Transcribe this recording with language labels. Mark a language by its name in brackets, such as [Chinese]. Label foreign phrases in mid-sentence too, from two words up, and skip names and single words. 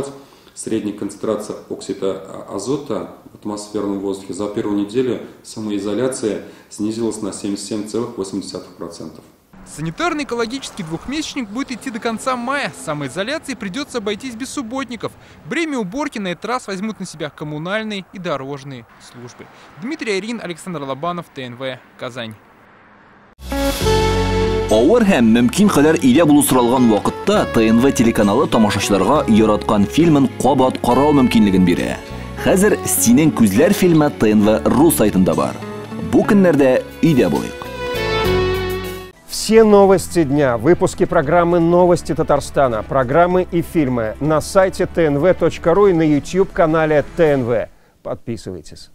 [Russian] Средняя концентрация оксида азота в атмосферном воздухе за первую неделю самоизоляции снизилась на 77,8%. Санитарно-экологический двухмесячник будет идти до конца мая. С самоизоляцией придется обойтись без субботников. Бремя уборки на этот раз возьмут на себя коммунальные и дорожные службы. Дмитрий Айрин, Александр Лобанов, ТНВ, Казань. [Tatar] Авыр һәм мөмкин кадәр илә булу соралган вакытта ТНВ телеканалы тамашачыларга яраткан фильмын кабат карау мөмкинлеген бирә. Хәзер "Синең күзләр" фильмы ТНВ.ру сайтында бар. Бу көннәрдә өйдә булыйк. [Russian] Все новости дня, выпуски программы «Новости Татарстана», программы и фильмы на сайте tnv.ru и на YouTube-канале ТНВ. Подписывайтесь.